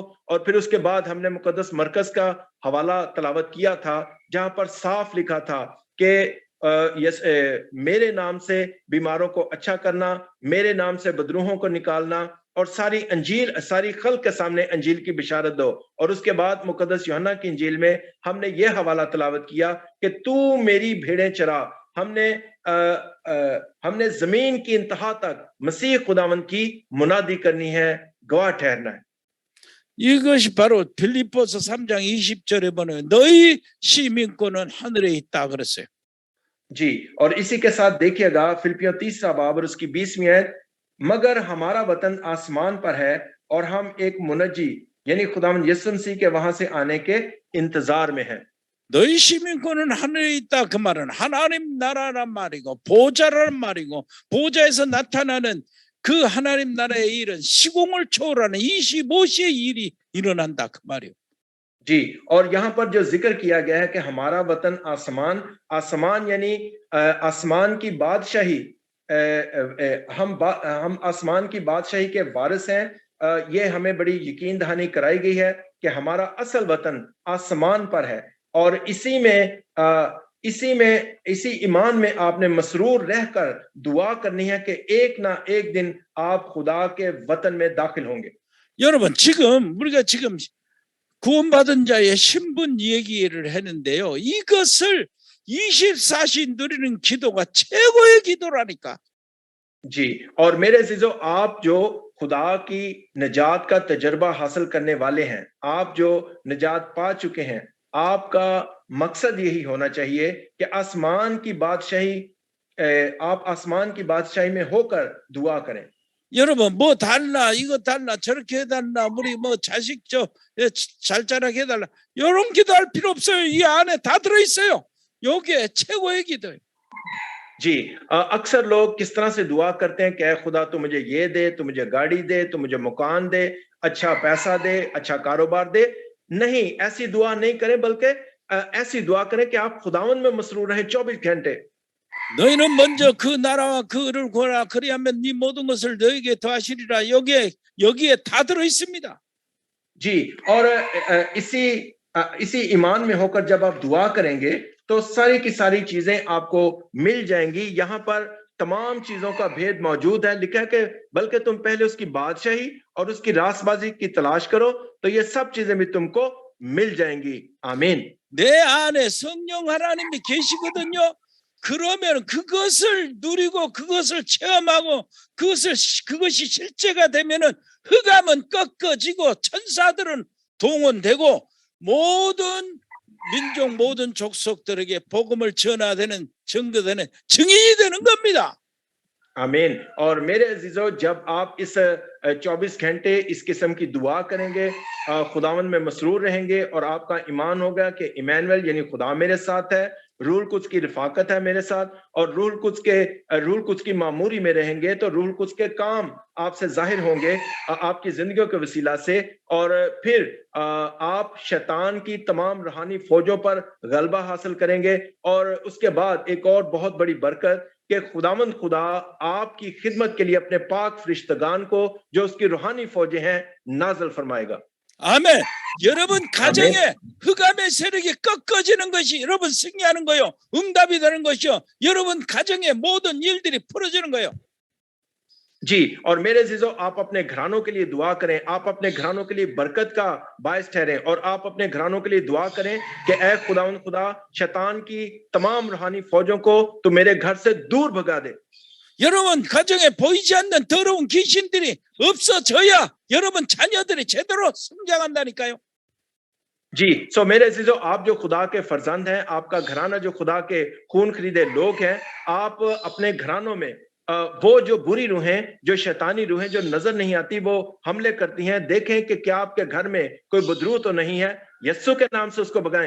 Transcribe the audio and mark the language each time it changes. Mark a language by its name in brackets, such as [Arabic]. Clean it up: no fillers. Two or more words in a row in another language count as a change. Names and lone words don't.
[Urdu] اور پھر اس کے بعد ہم نے مقدس مرقس کا حوالہ تلاوت کیا تھا، جہاں پر صاف لکھا تھا کہ میرے نام سے بیماروں کو اچھا کرنا، میرے نام سے بدروحوں کو نکالنا، اور ساری خلق کے سامنے انجیل کی بشارت دو. اور اس کے بعد مقدس یوحنا کی انجیل میں ہم نے یہ حوالہ تلاوت کیا کہ تو میری بھیڑیں چرا. ہم نے زمین کی انتہا تک مسیح خداوند کی منادی کرنی ہے، گواہ ٹھہرنا ہے. [Korean] 이것이 바로 빌립보서 3장 20절에 보면 너희 시민권은 하늘에 있다 그랬어요. [Urdu] جی، اور اسی کے ساتھ دیکھیے گا فلپیوں 3 باب اور اس کی 20ویں آیت، مگر ہمارا وطن آسمان پر ہے اور ہم ایک منجی یعنی خداوند یسوع مسیح کے وہاں سے آنے کے انتظار میں ہیں. [Korean] 너희 시민권은 하늘에 있다 그 말은 하나님 나라란 말이고 보좌란 말이고 보좌에서 나타나는 그 하나님 나라의 일은 시공을 초월하는 25시의 일이 일어난다 그 말이에요. [Urdu] جی، اور یہاں پر جو ذکر کیا گیا ہے کہ ہمارا وطن آسمان یعنی آسمان کی بادشاہی، ہم آسمان کی بادشاہی کے وارث ہیں. یہ ہمیں بڑی یقین دہانی کرائی گئی ہے کہ ہمارا اصل وطن آسمان پر ہے، اور اسی ایمان میں آپ نے مسرور رہ کر دعا کرنی ہے کہ ایک نہ ایک دن آپ خدا کے وطن میں داخل ہوں گے. [Korean] 여러분 우리가 지금 구원받은 자의 신분 얘기를 했는데요. 이것을 24시 누리는 기도가 최고의 기도라니까. [Urdu] جی، اور میرے عزیزوں، آپ جو خدا کی نجات کا تجربہ حاصل کرنے والے ہیں، آپ جو نجات پا چکے ہیں، آپ کا مقصد یہی ہونا چاہیے کہ آپ آسمان کی بادشاہی میں ہو کر دعا کریں. [Korean] 여러분 뭐 달라 이거 달라 저렇게 해달라 우리 뭐 자식 잘 자라게 해달라 이런 기도할 필요 없어요. 이 안에 다 들어있어요. 요게 최고의 기도예요. [Urdu] جی، اکثر لوگ کس طرح سے دعا کرتے ہیں کہ خدا تو مجھے یہ دے، تو مجھے گاڑی دے، تو مجھے مکان دے، اچھا پیسہ دے، اچھا کاروبار دے. نہیں، ایسی دعا نہیں کریں، بلکہ ایسی دعا کریں کہ آپ خداوند میں مسرور رہیں 24 گھنٹے. [Korean] 너희는 먼저 그 나라와 그를 구하라 그리하면 네 모든 것을 너희에게 더하시리라. 여기에 다 들어 있습니다. [Urdu] جی، اور اسی ایمان میں ہو کر جب آپ دعا کریں گے تو ساری کی ساری چیزیں آپ کو مل جائیں گی. یہاں پر تمام چیزوں کا بھید موجود ہے۔ لکھا ہے کہ بلکہ تم پہلے اس کی بادشاہی اور اس کی راستبازی کی تلاش کرو تو یہ سب چیزیں بھی تم کو مل جائیں گی. आमीन। [Korean] 내 안에 성령 하나님이 계시거든요. 그러면 그것을 누리고 그것을 체험하고 그것이 실제가 되면은 흑암은 꺾어지고 천사들은 동원되고 모든 민족 모든 족속들에게 복음을 전하되는 증거되는 증인이 되는 겁니다. [Urdu] आमीन। اور میرے عزیزوں، جب آپ اس 24 گھنٹے اس قسم کی دعا کریں گے، خداوند میں مسرور رہیں گے اور آپ کا ایمان ہوگا کہ عمانوایل یعنی خدا میرے ساتھ ہے، روح القدس کی رفاقت ہے میرے ساتھ، اور روح القدس کی معموری میں رہیں گے، تو روح القدس کے کام آپ سے ظاہر ہوں گے آپ کی زندگیوں کے وسیلہ سے. اور پھر آپ شیطان کی تمام روحانی فوجوں پر غلبہ حاصل کریں گے. اور اس کے بعد ایک اور بہت بڑی برکت کہ خداوند خدا آپ کی خدمت کے لیے اپنے پاک فرشتگان کو، جو اس کی روحانی فوجیں ہیں، نازل فرمائے گا. [Korean] 아멘. 여러분 가정에 흑암의 세력이 꺾어지는 것이 여러분 승리하는 거요. 응답이 되는 것이요. 여러분 가정의 모든 일들이 풀어지는 거요. [Urdu] جی، اور میرے عزیزوں، آپ اپنے گھرانوں کے لیے دعا کریں، آپ اپنے گھرانوں کے لیے برکت کا باعث ٹھہریں، اور آپ اپنے گھرانوں کے لیے دعا کریں کہ اے خداوند خدا، شیطان کی تمام روحانی فوجوں کو تو میرے گھر سے دور بھگا دے. [Korean] 여러분 가정에 보이지 않는 더러운 귀신들이 없어져야 여러분 자녀들이 제대로 성장한다니까요. [Urdu] جی، سو میرے عزیزوں، آپ جو خدا کے فرزند ہیں، آپ کا گھرانہ جو خدا کے خون خریدے لوگ ہیں، آپ اپنے گھرانوں میں وہ جو بری روحیں، جو شیطانی روحیں جو نظر نہیں آتیں، وہ حملے کرتی ہیں، دیکھیں کہ کیا آپ کے گھر میں کوئی بدروح تو نہیں ہے، یسوع کے نام سے اس کو بھگائیں.